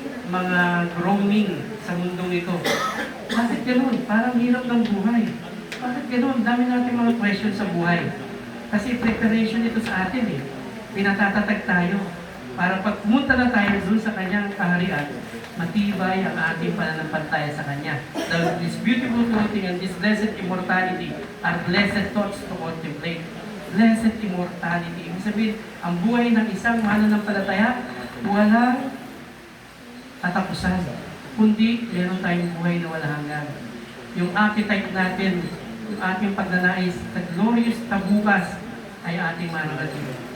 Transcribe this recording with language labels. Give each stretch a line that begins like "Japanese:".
Filipino: mga groaning sa mundong ito. Bakit ganun? Parang hirap ng buhay. Bakit ganun? Dami natin mga questions sa buhay. Kasi preparation ito sa atin eh. Pinatatatag tayo para pag pumunta na tayo dun sa kanyang kaharian, matibay ang ating pananampalataya sa kanya.
English: This beautiful clothing and this blessed immortality are blessed thoughts to contemplate. Blessed immortality.
Filipino: Ibig sabihin, ang buhay ng isang mananampalataya, walang katapusan. Kundi, meron tayong buhay na walang hanggan. Yung appetite natin, yung ating pagnanais,
English: the glorious
Filipino: tabukas ay ating mararating.